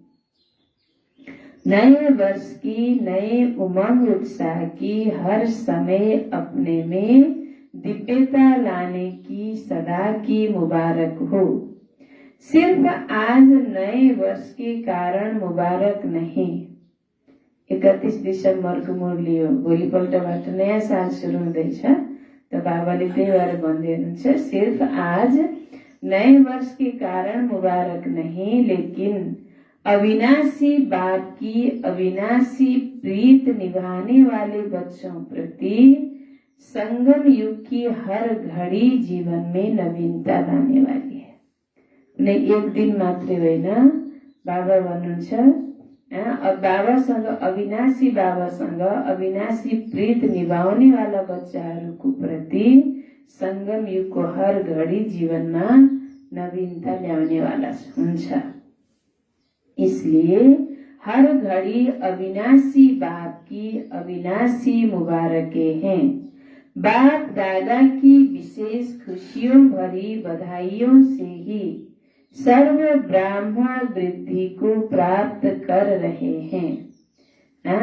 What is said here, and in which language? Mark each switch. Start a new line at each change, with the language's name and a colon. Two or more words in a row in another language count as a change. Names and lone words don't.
Hindi: नए वर्ष की, नए उमंग उत्साह की हर समय अपने में दिव्यता लाने की सदा की मुबारक हो। सिर्फ आज नए वर्ष के कारण मुबारक नहीं।
Nepali: 31 दिसम्बरको मुरली हो, भोलिपल्टबाट नयाँ साल सुरु हुँदैछ। त बाबाले त्यही भएर भन्दै हुनुहुन्छ,
Hindi: सिर्फ आज नए वर्ष के कारण मुबारक नहीं, लेकिन अविनाशी बाप की अविनाशी प्रीत निभाने वाले बच्चों प्रति संगम युग की हर घड़ी जीवन में नवीनता लाने वाली है।
Nepali: नहीं एक दिन मात्रै होइन, बाबा भन्नुहुन्छ बाबासँग, अविनाशी बाबासँग अविनाशी प्रीत निभाउने वाला बच्चाहरूको प्रति संगम युगको हर घड़ी जीवनमा नवीनता ल्याउने वाला हुन्छ।
Hindi: इसलिए हर घड़ी अविनाशी बाप की अविनाशी मुबारकें हैं। बाप दादा की विशेष खुशियों भरी बधाइयों से ही सर्व ब्राह्मण वृद्धि को प्राप्त कर रहे हैं।